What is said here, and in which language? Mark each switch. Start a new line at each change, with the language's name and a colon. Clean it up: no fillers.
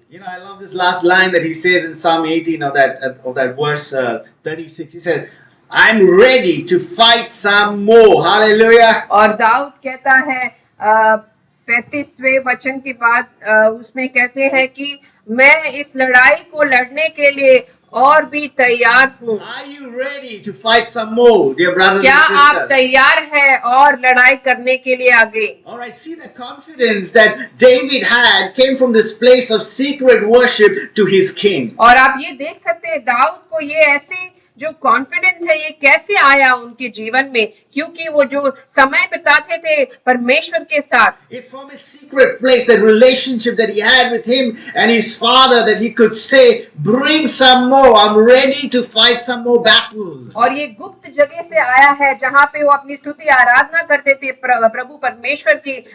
English: You know, I love this last line that he says in Psalm 18 of that verse 36. He says, "I'm ready to fight some more." Hallelujah.
Hindi: और दाऊद कहता है 35वें वचन के बाद उसमें कहते हैं कि मैं इस लड़ाई को लड़ने के लिए और भी तैयार हूँ।
English: Are you ready to fight some more, dear brothers
Hindi: क्या
English: and sisters?
Hindi: आप तैयार हैं और लड़ाई करने के लिए आगे?
English: All right, see the confidence that David had came from this place of secret worship to his king.
Hindi: और आप ये देख सकते हैं दाऊद को ये ऐसे जो कॉन्फिडेंस है, ये कैसे आया उनके जीवन में? क्योंकि वो जो समय बिताते थे परमेश्वर के साथ।
English: It's from a secret place, that relationship that he had with him and his father, that he could say, "Bring some more. I'm ready to fight some more battles."
Hindi: और ये गुप्त जगह से आया है, जहाँ पे वो अपनी स्तुति आराधना करते थे प्रभु परमेश्वर की।